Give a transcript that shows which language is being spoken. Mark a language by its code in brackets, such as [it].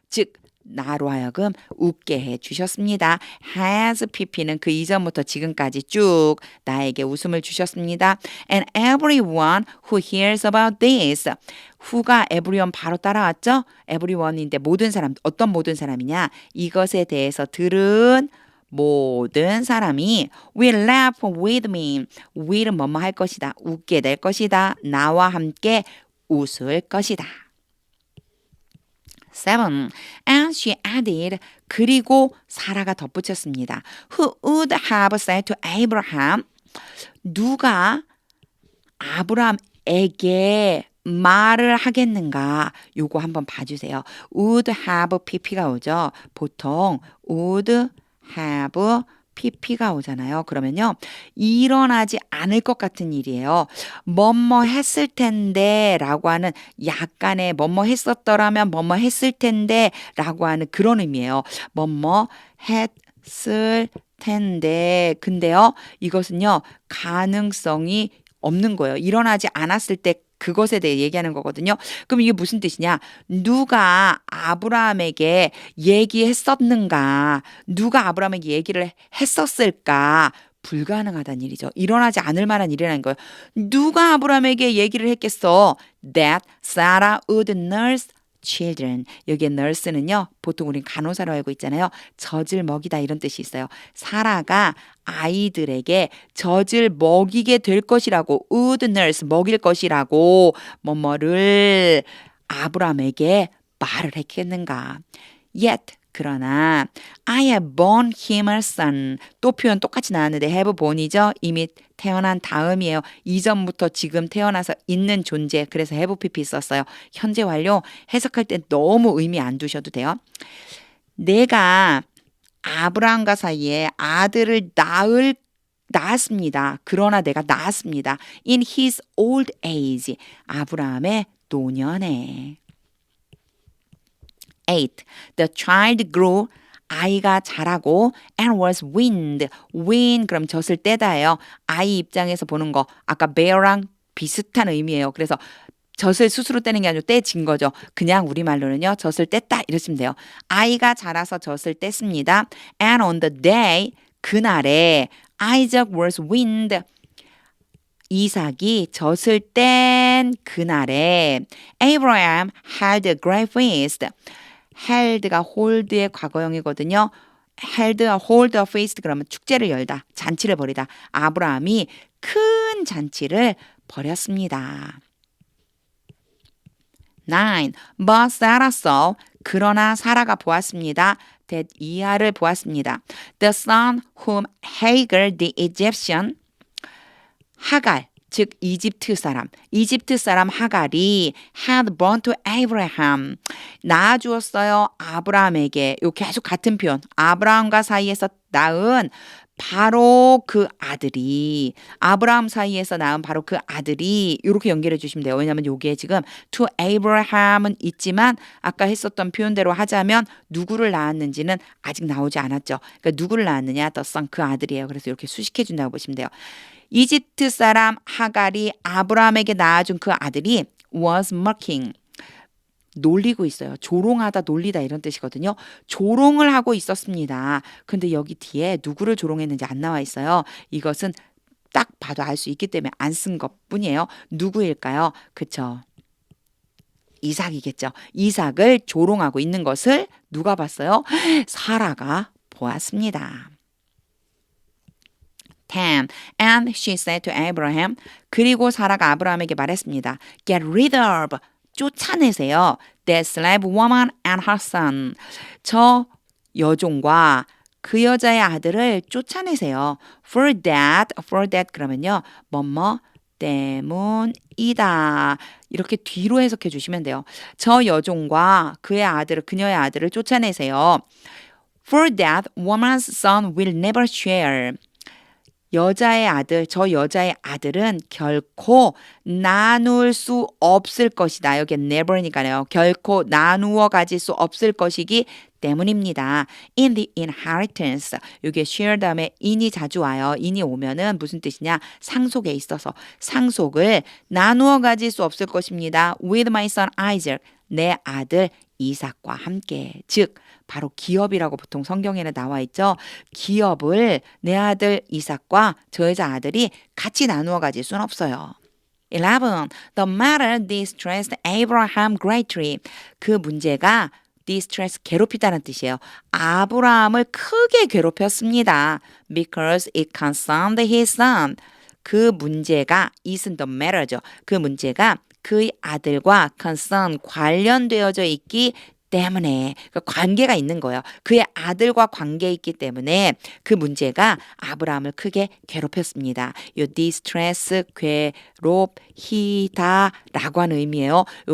[ko] 즉 나로 하여금 웃게 해주셨습니다. has pp는 그 이전부터 지금까지 쭉 나에게 웃음을 주셨습니다. [en] And everyone who hears about this. [ko] who가 everyone 바로 따라왔죠? everyone인데 모든 사람, 어떤 모든 사람이냐? 이것에 대해서 들은 모든 사람이 [en] will laugh with me. [ko] will은 뭐뭐 할 것이다. 웃게 될 것이다. 나와 함께 웃을 것이다. 7. [en] And she added, [ko] 그리고 사라가 덧붙였습니다. [en] Who would have said to Abraham, [ko] 누가 아브라함에게 말을 하겠는가? 요거 한번 봐주세요. would have pp가 오죠. 보통 would have pp가 오잖아요. 그러면요. 일어나지 않을 것 같은 일이에요. 뭐뭐 했을 텐데 라고 하는 약간의 뭐뭐 했었더라면 뭐뭐 했을 텐데 라고 하는 그런 의미예요. 뭐뭐 했을 텐데. 근데요. 이것은요. 가능성이 없는 거예요. 일어나지 않았을 때 그것에 대해 얘기하는 거거든요. 그럼 이게 무슨 뜻이냐? 누가 아브라함에게 얘기했었는가? 누가 아브라함에게 얘기를 했었을까? 불가능하다는 일이죠. 일어나지 않을 만한 일이라는 거예요. 누가 아브라함에게 얘기를 했겠어? [en] That Sarah would nurse children. [ko] 여기에 nurse는요. 보통 우린 간호사로 알고 있잖아요. 젖을 먹이다 이런 뜻이 있어요. 사라가 아이들에게 젖을 먹이게 될 것이라고 would nurse 먹일 것이라고 뭐뭐를 아브라함에게 말을 했겠는가. [en] Yet [ko] 그러나 [en] I have borne him a son. [ko] 또 표현 똑같이 나왔는데 have born이죠. 이미 태어난 다음이에요. 이전부터 지금 태어나서 있는 존재. 그래서 have pp 썼어요. 현재 완료 해석할 때 너무 의미 안 두셔도 돼요. 내가 아브라함과 사이에 아들을 낳았습니다. 그러나 내가 낳았습니다. [en] In his old age. [ko] 아브라함의 노년에. [en] 8. The child grew. [ko] 아이가 자라고 [en] and was weaned. [ko] wean 그럼 젖을 떼다예요. 아이 입장에서 보는 거 아까 bear랑 비슷한 의미예요. 그래서 젖을 스스로 떼는 게 아니고 떼진 거죠. 그냥 우리말로는요. 젖을 뗐다 이러시면 돼요. 아이가 자라서 젖을 뗐습니다. [en] And on the day [ko] 그날에 [en] Isaac was weaned. [ko] 이삭이 젖을 뗀 그날에 [en] Abraham held a great feast. [ko] held가 hold의 과거형이거든요. [en] hold a feast [ko] 그러면 축제를 열다, 잔치를 벌이다. 아브라함이 큰 잔치를 벌였습니다. [en] 9. But Sarah saw. [ko] 그러나 사라가 보았습니다. that 이하를 보았습니다. [en] The son whom Hagar the Egyptian [ko] 하갈 즉 이집트 사람 하갈이 [en] had born to Abraham [ko] 낳아주었어요. 아브라함에게. 요 계속 같은 표현. 아브라함과 사이에서 낳은 바로 그 아들이 아브라함 사이에서 낳은 바로 그 아들이 이렇게 연결해 주시면 돼요. 왜냐하면 여기에 지금 to Abraham은 있지만 아까 했었던 표현대로 하자면 누구를 낳았는지는 아직 나오지 않았죠. 그러니까 누구를 낳았느냐? The son 그 아들이에요. 그래서 이렇게 수식해 준다고 보시면 돼요. 이집트 사람 하갈이 아브라함에게 낳아준 그 아들이 [en] was mocking. [ko] 놀리고 있어요. 조롱하다, 놀리다 이런 뜻이거든요. 조롱을 하고 있었습니다. 근데 여기 뒤에 누구를 조롱했는지 안 나와 있어요. 이것은 딱 봐도 알 수 있기 때문에 안 쓴 것뿐이에요. 누구일까요? 그쵸? 이삭이겠죠. 이삭을 조롱하고 있는 것을 누가 봤어요? 사라가 보았습니다. [en] 10. And she said to Abraham. [ko] 그리고 사라가 아브라함에게 말했습니다. [en] Get rid of. [ko] 쫓아내세요. [en] That slave woman and her son. [ko] 저 여종과 그 여자의 아들을 쫓아내세요. [en] For that [ko] 그러면요. 뭐뭐 때문이다. 이렇게 뒤로 해석해 주시면 돼요. 저 여종과 그녀의 아들을 쫓아내세요. [en] For that woman's son will never share. [ko] 저 여자의 아들은 결코 나눌 수 없을 것이다. 여기 never니까요. 결코 나누어 가질 수 없을 것이기 때문입니다. [en] In the inheritance. [ko] 여기에 share 다음에 in이 자주 와요. in이 오면은 무슨 뜻이냐? 상속에 있어서 상속을 나누어 가질 수 없을 것입니다. [en] With my son Isaac. [ko] 내 아들 이삭과 함께. 즉 바로 기업이라고 보통 성경에는 나와 있죠. 기업을 내 아들 이삭과 저 여자 아들이 같이 나누어 가질 수는 없어요. 11. [en] The matter distressed Abraham greatly. [ko] 그 문제가 distress 괴롭히다는 뜻이에요. 아브라함을 크게 괴롭혔습니다. [en] Because it concerned his son. [ko] 그 문제가 isn't the matter죠. 그 문제가 그의 아들과 concern 관련되어져 있기 때문에 그 관계가 있는 거예요. 그의 아들과 관계 있기 때문에 그 문제가 아브라함을 크게 괴롭혔습니다. 요 distress 괴롭히다라고 하는 의미예요.